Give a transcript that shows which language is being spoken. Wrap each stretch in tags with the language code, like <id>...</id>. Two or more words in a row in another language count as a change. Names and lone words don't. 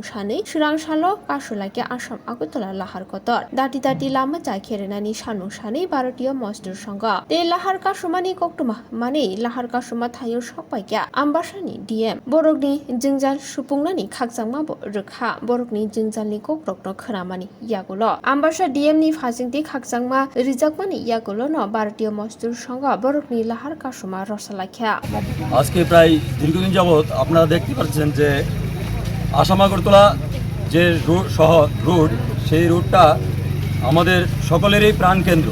<trp>shani Sirangsalo kasulakya asham agotara lahar kotor dati dati lama jaikhe renani shanmung shani Bharatiya Mazdur Sangha te lahar kasumani koktuma mane lahar kasuma thayo sokpaikya ambasani DM borokni jingjal supungnani khakjangma rekha borokni jingjalni kokrokno khramani yagulo ambasha DM ni ফাজিংতি খাকজাংমা রিজাকমানি ইয়াগুলোনো ভারতীয় মজদুর সংঘ বরকনি লাহার কাশুমা রসালাখ্যা</trp> <bn>আজকে প্রায় দীর্ঘদিন যাবত আপনারা দেখতে পাচ্ছেন যে আসাম আগরতলা যে শহর রোড সেই রোডটা আমাদের সকলেরই প্রাণকেন্দ্র।</bn>